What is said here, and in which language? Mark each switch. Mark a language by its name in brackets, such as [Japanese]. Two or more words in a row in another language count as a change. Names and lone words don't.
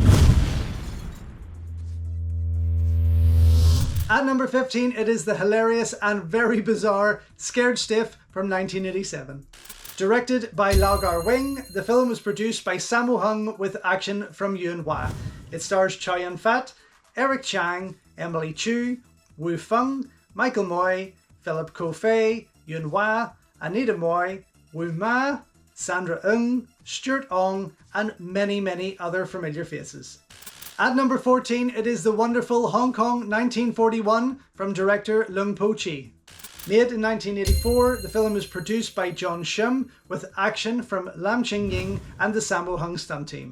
[English] At number 15, it is the hilarious and very bizarre Scared Stiff from 1987. Directed by Lau Gar-wing, the film was produced by Sammo Hung with action from Yuen Wah. It stars Chow Yun Fat, Eric Chang, Emily Chu, Wu Feng, Michael Moy, Philip Ko Fei, Yuen Wah, Anita Moy, Wu Ma, Sandra Ng, Stuart Ong, and many other familiar faces. At number 14, it is the wonderful Hong Kong 1941 from director Lung Po Chi. Made in 1984, the film is produced by John Shum with action from Lam Ching Ying and the Sammo Hung stunt team.